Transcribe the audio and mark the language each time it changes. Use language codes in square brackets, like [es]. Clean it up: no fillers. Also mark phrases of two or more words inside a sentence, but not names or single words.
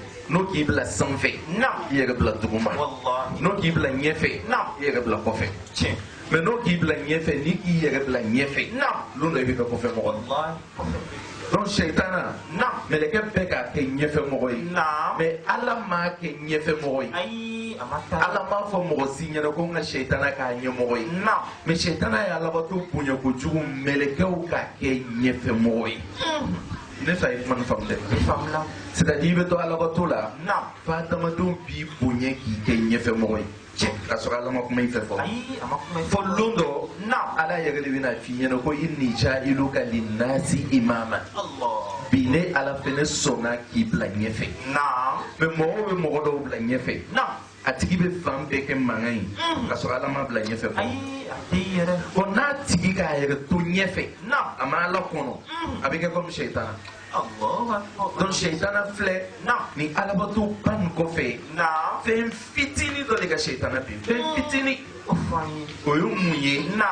[bm] n'o k'i bila sanfɛ i yɛrɛ bila duguma n'o k'i bila ɲɛfɛ i yɛrɛ bila kɔfɛ mais n'o k'i bila ɲɛfɛ ni k'i yɛrɛ bila ɲɛfɛ don dɔ i bɛ kɛ kɔfɛ mɔgɔ donc sɛtana mɛlɛkɛ bɛɛ k'a kɛ ɲɛfɛ mɔgɔ ye mais ala m'a kɛ ɲɛfɛ mɔgɔ ye ala m'a fɔ mɔgɔ si ɲɛna ko n ka sɛtana k'a ɲɛmɔgɔ ye mais sɛtana ye alabato bonya kojugu mɛlɛkɛw k'a kɛ ɲɛfɛ mɔgɔ ye ne fa ye kuma nin faamu dɛ [fr] c'est-à-dire [bm] i bɛ to alabato la f'a adamadenw b'i bonya k'i kɛ ɲɛfɛ mɔgɔ ye ka sɔrɔ ala ma kuma i fɛ fɔ don dɔ ala yɛrɛ de bɛna f'i ɲɛna ko [ar] إني جاعلك للناس إماما [bm] bi ne ala fɛnɛ sɔnna k'i bila ɲɛfɛ mais mɔgɔw bɛ mɔgɔ dɔw bila ɲɛfɛ a tigi bɛ fan bɛɛ kɛ mankan ye ka sɔrɔ ala ma bila ɲɛfɛ bon n'a tigi k'a yɛrɛ to ɲɛfɛ a ma ala kɔnɔ a bɛ kɛ comme sɛtana donc sɛtana filɛ ni alabato ba nin kɔfɛ fɛn fitinin dɔ de ka sɛtana bin fɛn fitinin o ye mun ye